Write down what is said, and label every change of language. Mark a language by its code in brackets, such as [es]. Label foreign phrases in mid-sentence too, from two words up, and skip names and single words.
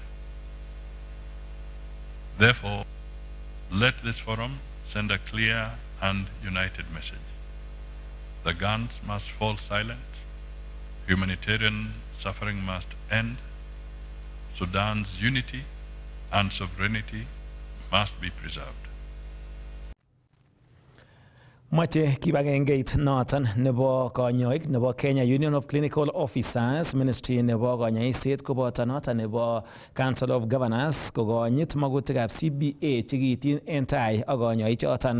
[en] Therefore, let this forum send a clear and united message. The guns must fall silent, humanitarian suffering must end, Sudan's unity and sovereignty must be preserved. [kln] Mache kibagengeit noton nebo konyoik nebo Kenya Union of Clinical Officers Ministry nebo konyoiset koboto noton nebo Council of Governors kokonyit magutikab CBA chekiityin en tai ak konyoik choton.